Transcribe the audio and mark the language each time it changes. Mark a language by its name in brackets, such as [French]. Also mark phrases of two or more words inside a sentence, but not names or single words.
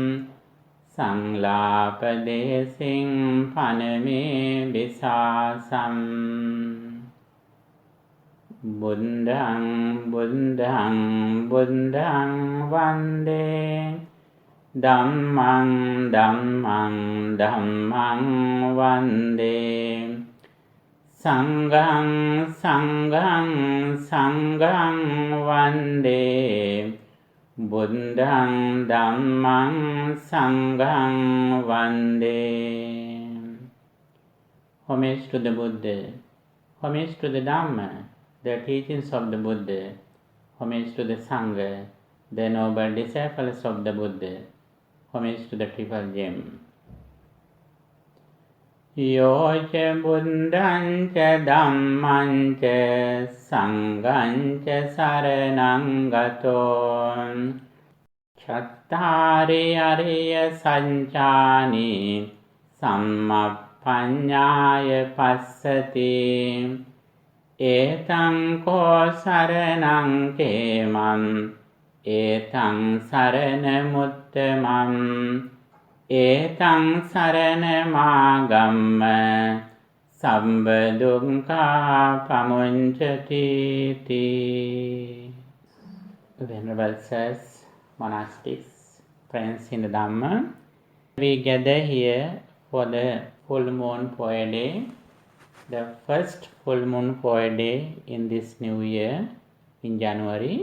[Pali] සංලාපදේසින් පනමේ විසාසං බුද්ධං බුද්ධං බුද්ධං වන්දේ ධම්මං ධම්මං ධම්මං වන්දේ සංඝං සංඝං සංඝං වන්දේ බුද්ධං ධම්මං සංඝං වන්දේ. [English] Homage to the Buddha, homage to the Dhamma, the teachings of the Buddha, homage to the Sangha, the noble disciples of the Buddha, homage to the triple gem. [Pali] Yoca buddhanca dhammanca sanghanca saranang gato chattari ariya sancani sammappaññāya passati ētaṃ ko saranang kemam ētaṃ saranamuttamam ētaṃ saranamāgamma sabbha dukkha pamuñcati. [English] Venerable Sirs, monastics, friends in the Dhamma, we gather here for the full moon Poya day, the first full moon Poya day in this new year in January.